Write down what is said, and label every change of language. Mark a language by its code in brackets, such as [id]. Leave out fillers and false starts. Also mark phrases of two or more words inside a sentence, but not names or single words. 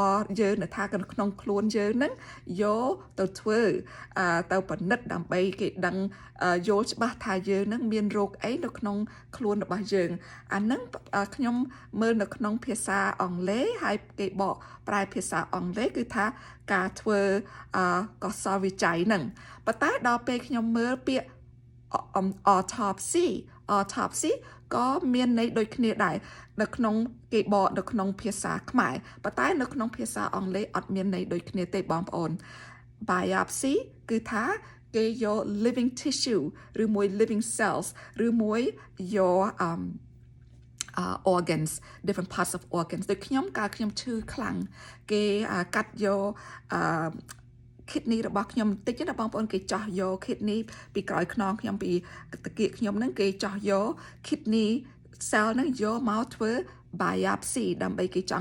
[km] រយើងនៅថាក្នុងខ្លួនយើងហ្នឹងយកទៅធ្វើទៅពិនិត្យដើម្បីគេដឹងយល់ច្បាស់ថាយើងហ្នឹងមានរោគអីនៅក្នុងខ្លួនរបស់យើងអាហ្នឹងខ្ញុំមើលនៅក្នុងភាសាអង់គ្លេសហើយគេបកប្រែភាសាអង់គ្លេសគឺថាការធ្វើកសលវិច័យហ្នឹងប៉ុន្តែដល់ពេលខ្ញុំមើលពាក្យ autopsy ក៏មានន័យដូចគ្នាដែរនៅក្នុងគេបកនៅក្នុងភាសាខ្មែរប៉ុន្តែនៅក្នុងភាសាអង់គ្លេសអត់មានន័យដូចគ្នាទេបងប្អូន biopsy គឺថាគេយក [en] living tissue [km] ឬមួយ [en] living cells [km] ឬមួយយក [en] organs different parts of organs [km] ដូចខ្ញុំកាលខ្ញុំឈឺខ្លាំងគេកាត់យក kidney របស់ខ្ញុំបន្តិចណាបងប្អូនគេចោះយក kidney ពីក្រោយខ្នងខ្ញុំពីតាគៀកខ្ញុំហ្នឹងគេចោះយក [en] kidney cell [km] ហ្នឹងយកមកធ្វើ biopsy ដើម្បីគេច